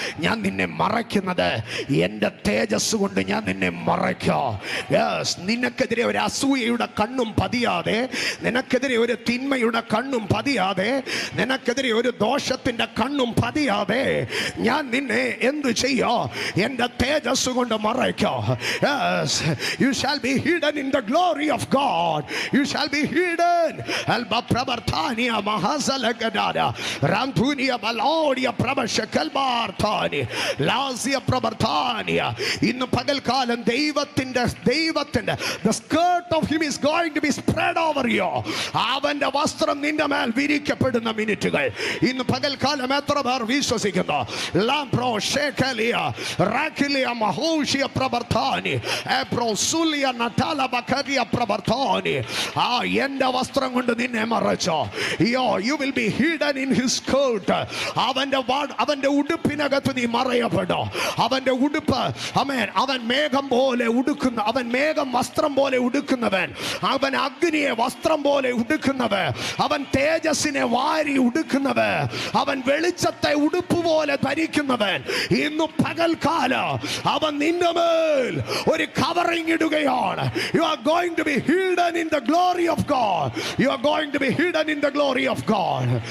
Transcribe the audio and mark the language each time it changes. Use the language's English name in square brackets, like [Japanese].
[Malayalam] ഞാൻ നിന്നെ മറയ്ക്കുന്നത് എൻ്റെ തേജസ് കൊണ്ട് ഞാൻ നിന്നെ മറയ്ക്കും. യെസ്. നിനക്കെതിരെ ഒരു അസൂയയുടെ കണ്ണും പതിയാതെ, നിനക്കെതിരെ ഒരു തിന്മയുടെ കണ്ണും പതിയാതെ, നിനക്കെതിരെ ഒരു ദോഷത്തിന്റെ കണ്ണും പതിയാതെ ഞാൻ നിന്നെ എന്ത് ചെയ്യോ? എൻ്റെ തേജസ് കൊണ്ട് മറയ്ക്കോ. [English] Yes, you shall be hidden in the glory of God. You shall be hidden. Alba prabarthania mahazalagadada rantunia balodia prabashakalbarthani lazia prabarthania. [Malayalam] ഇന്ന് പകൽക്കാലം ദൈവത്തിന്റെ [English] the skirt of him is going to be spread over you. [Malayalam] അവന്റെ വസ്ത്രം നിന്റെ മേൽ വിരിക്കപ്പെടുന്ന മിനിറ്റുകൾ ഇന്ന് പകൽക്കാലം എത്ര പേർ വിശ്വസിക്കുന്നു? ലാംപ്രോ ഷേഖലിയ റാഖിലിയ മഹോഷിയ പ്രവർത്താനി എബ്രോസുലിയ നടാല ബഖരിയ പ്രവർത്താനി. എൻ്റെ വസ്ത്രം കൊണ്ട് നിന്നെ മറച്ചോ. [English] You will be hidden in his coat. [Malayalam] അവന്റെ ഉടുപ്പിനകത്ത് നീ മറയപ്പെടോ. അവന്റെ ഉടുപ്പ്, ആമേൻ, അവൻ മേഘം പോലെ ഉടുക്കുന്ന, അവൻ മേഘം വസ്ത്രം പോലെ ഉടുക്കുന്നവൻ, അവൻ അഗ്നിയെ വസ്ത്രം പോലെ ഉടുക്കുന്നവൻ, അവൻ തേജസ്സിനെ വാരി ഉടുക്കുന്നവൻ, അവൻ വെളിച്ചത്തെ ഉടുപ്പ് പോലെ ധരിക്കുന്നവൻ. ഇന്നു പകൽക്കാലം അവൻ നിന്റെ മേൽ ഒരു കവറിംഗ് ഇടുകയാണ്. [English] You are going to be hidden in the glory of God. You are going to be hidden in the glory of God.